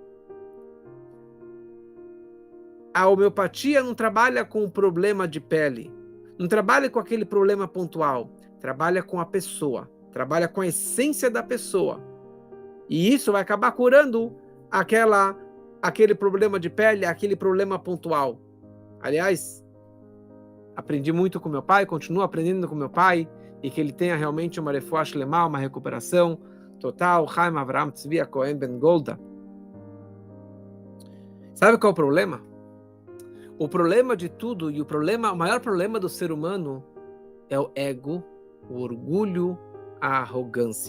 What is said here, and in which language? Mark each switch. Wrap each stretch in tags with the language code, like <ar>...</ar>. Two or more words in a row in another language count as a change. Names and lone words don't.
<pt>A homeopatia não trabalha com o problema de pele, não trabalha com aquele problema pontual, trabalha com a pessoa, trabalha com a essência da pessoa. E isso vai acabar curando aquele problema de pele, aquele problema pontual. Aliás, aprendi muito com meu pai, continuo aprendendo com meu pai, e que ele tenha realmente uma</pt> <he>רפואה שלמה,</he> <pt>uma recuperação total. Chaim Avraham Tzvi Cohen Ben Golda. Sabe qual é o problema? O problema de tudo, e o maior problema do ser humano é o ego, o orgulho, a arrogância.</pt>